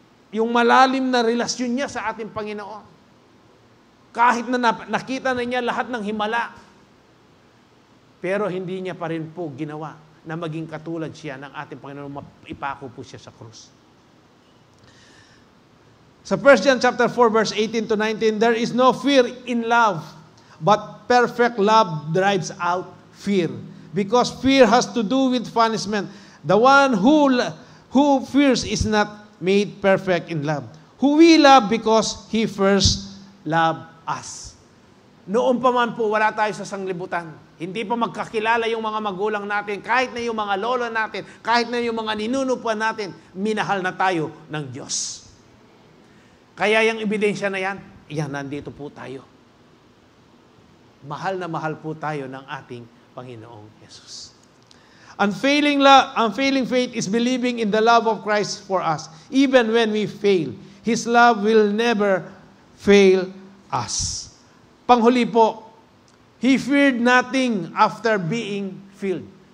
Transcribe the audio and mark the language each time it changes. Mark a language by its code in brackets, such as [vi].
[tl] Yung malalim na relasyon niya sa ating Panginoon. Kahit na nakita na niya lahat ng himala, pero hindi niya pa rin po ginawa na maging katulad siya ng ating Panginoon, ipako po siya sa krus. [en] Sa 1 John chapter 4, verse 18 to 19, there is no fear in love, but perfect love drives out fear. Because fear has to do with punishment. The one who fears is not made perfect in love. Who we love because He first loved us. [tl] Noon pa man po, wala tayo sa sanglibutan. Hindi pa magkakilala yung mga magulang natin, kahit na yung mga lolo natin, kahit na yung mga ninunupuan natin, minahal na tayo ng Diyos. Kaya yung ebidensya na yan, nandito po tayo. Mahal na mahal po tayo ng ating Panginoong Jesus. [en] Unfailing faith is believing in the love of Christ for us, even when we fail. His love will never fail us. [tl] Panghuli po, [en] he feared nothing after being filled.